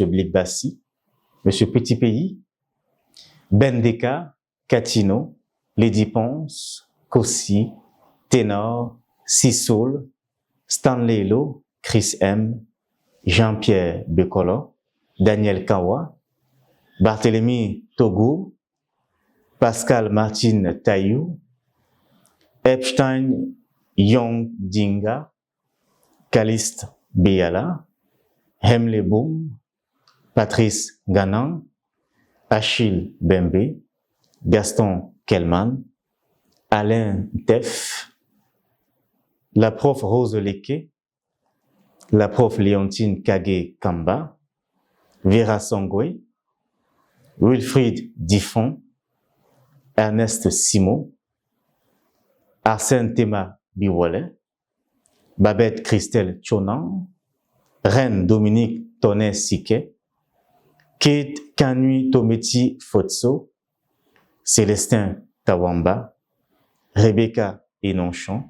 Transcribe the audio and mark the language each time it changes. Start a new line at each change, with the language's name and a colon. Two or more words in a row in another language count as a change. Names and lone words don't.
French: Blik Bassi, M. Petit Pays, Ben Deka, Katino, Lady Ponce, Kossi, Ténor, Sissoul, Stanley Lo, Chris M, Jean-Pierre Bekolo, Daniel Kawa, Barthélemy Togo, Pascal Martin Taillou, Epstein Yong Dinga, Caliste Beyala, Hemle Boum, Patrice Ganan, Achille Bembe, Gaston Kelman, Alain Teff, la prof Rose Leke, la prof Léontine Kage Kamba, Vera Songwe, Wilfried Diffon, Ernest Simon, Arsène Tema Biwole, Babette Christelle Chonan, Reine Dominique Tonnet Siké, Kate Kanui Tometi Fotso, Célestin Tawamba, Rebecca Enonchon,